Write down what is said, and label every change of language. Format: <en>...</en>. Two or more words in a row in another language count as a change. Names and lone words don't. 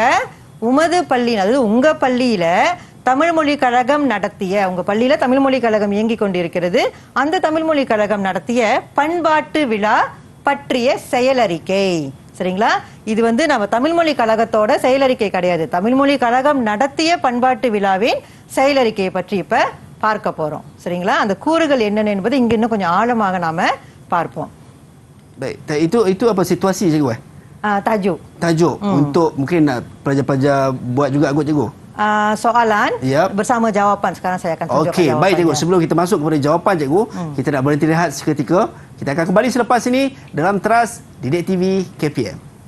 <ta>உமது பள்ளி, அதாவது உங்க பள்ளியில தமிழ் மொழி கழகம் நடத்திய, உங்க பள்ளியில தமிழ் மொழி கழகம் இயங்கிக் கொண்டிருக்கிறது, அந்த தமிழ் மொழி கழகம் நடத்திய பண்பாட்டு விழா பற்றிய செயலறிக்கை. சரிங்களா? இது வந்து நம்ம தமிழ் மொழி கழகத்தோட செயலறிக்கை கிடையாது, தமிழ் மொழி கழகம் நடத்திய பண்பாட்டு விழாவின் செயலறிக்கையை பற்றி இப்ப பார்க்க போறோம். சரிங்களா? அந்த கூறுகள் என்னென்ன என்பது இங்க இன்னும் கொஞ்சம் ஆழமாக நாம பார்ப்போம்.</ta> <ms>Baik, itu apa situasi cikgu Tajuk. Tajuk untuk mungkin nak pelajar-pelajar buat juga kot cikgu. Soalan bersama jawapan. Sekarang saya akan tunjukkan Okey, jawapannya. baik cikgu. Sebelum kita masuk kepada jawapan cikgu, kita nak berhenti rehat seketika. Kita akan kembali selepas ini dalam Teras Didik TV KPM.</ms>